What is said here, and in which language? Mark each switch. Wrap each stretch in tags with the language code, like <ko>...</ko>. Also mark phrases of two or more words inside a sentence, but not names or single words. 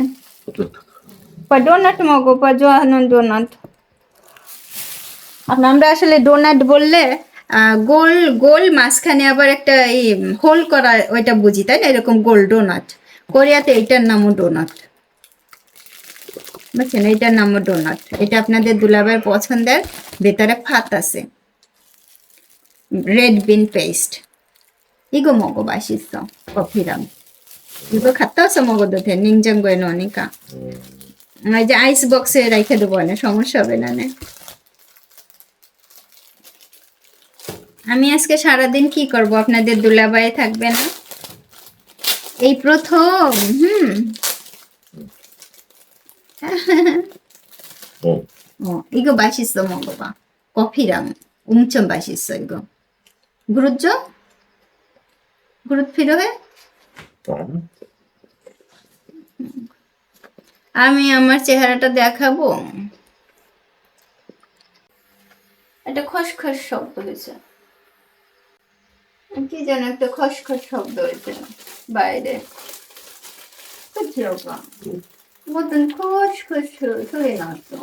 <bn>ডোনাট মগো ডোনাট, আমরা আসলে ডোনাট বললে গোল গোল মাঝখানে আবার একটা এই হোল করা, ওইটা বুঝি, তাই না? এরকম গোল ডোনাট, কোরিয়াতে এইটার নামও ডোনাট, বুঝছেন, এইটার নামও ডোনাট। এটা আপনাদের দুলাভাইয়ের পছন্দের, ভেতরে ফাত আছে,</bn> <en>red bean paste.</en> <ko>이거 먹어, 맛있어. 커피랑. 이거 갖다 와서 먹어도 돼, 냉장고에 넣으니까. 이제 아이스박스에</ko> <bn>রেখে দেবো, না সমস্যা হবে না। আমি আজকে সারাদিন কি করব, আপনাদের দুলাভাই থাকবে না, এই প্রথম।</bn> <ko>이거 맛있어, 먹어봐. 커피랑 엄청 맛있어, 이거. 그렇죠? 그릇 필요해?</ko> <bn>আমি আমার চেহারাটা দেখাবো। একটা খসখস শব্দ হয়েছে, কি যেন একটা খসখস শব্দ হয়েছে বাইরে, মতন খসখস হয়ে না তো।</bn>